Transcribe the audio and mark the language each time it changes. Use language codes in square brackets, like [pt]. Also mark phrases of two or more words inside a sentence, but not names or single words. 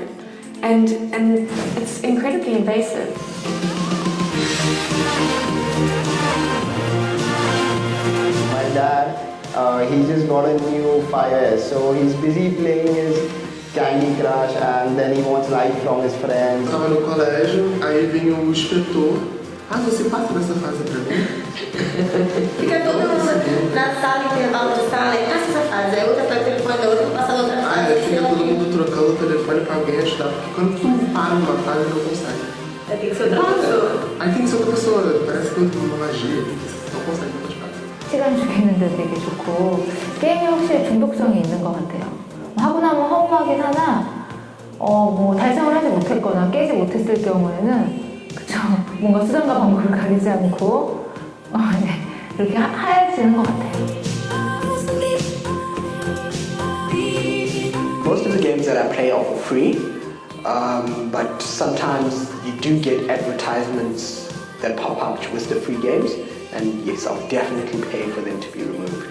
[en] And it's incredibly invasive. My dad, he just got a new 5S, so he's busy playing his Candy Crush, and then he wants like from his friends. [pt] Eu estava no colégio, aí vinha o inspetor. Você passa dessa fase pra mim? Fica todo mundo na sala, intervalo de sala, e passa essa fase. Aí outra pega o telefone da outra e passa a outra fase. Fica todo mundo trocando o telefone pra alguém ajudar, porque quando tu para numa fase, não consegue. Aí tem que ser outra pessoa. Aí tem que ser outra pessoa, parece que uma magia, não consegue, não pode parar. [ko] 시간 죽이는데 되게 좋고 게임이 확실히 중독성이 있는 것 같아요. 하고 나면 허무하긴 하나 뭐 달성을 하지 못했거나 깨지 못했을 경우에는 그쵸 뭔가 수단과 방법을 가리지 않고 네, 그렇게 하얘지는 것 같아요. [en] Most of the games that I play are for free, but sometimes you do get advertisements that pop up with the free games, and yes, I'll definitely pay for them to be removed.